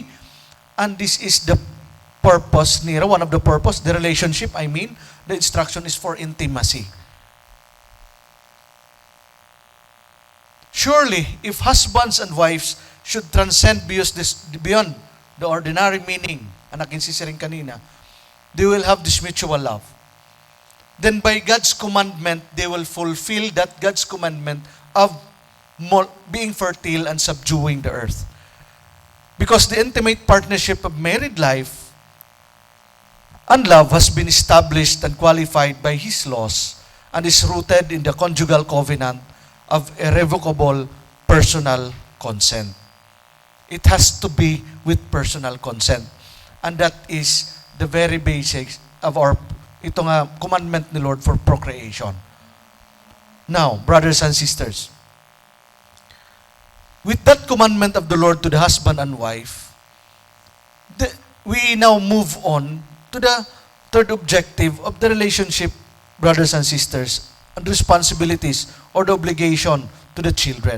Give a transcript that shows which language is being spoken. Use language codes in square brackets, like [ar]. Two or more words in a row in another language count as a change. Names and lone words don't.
[en] And this is the purpose, Nira, one of the purpose, the relationship, the instruction is for intimacy. Surely, if husbands and wives should transcend beyond the ordinary meaning, [war] anak insisiring kanina, [en] they will have this mutual love. Then by God's commandment, they will fulfill that God's commandment of being fertile and subduing the earth. Because the intimate partnership of married life and love has been established and qualified by His laws and is rooted in the conjugal covenant of irrevocable personal consent. It has to be with personal consent. And that is the very basics of [war] ito nga [en] commandment ni Lord for procreation. Now, brothers and sisters, with that commandment of the Lord to the husband and wife, we now move on to the third objective of the relationship, brothers and sisters, and responsibilities or the obligation to the children.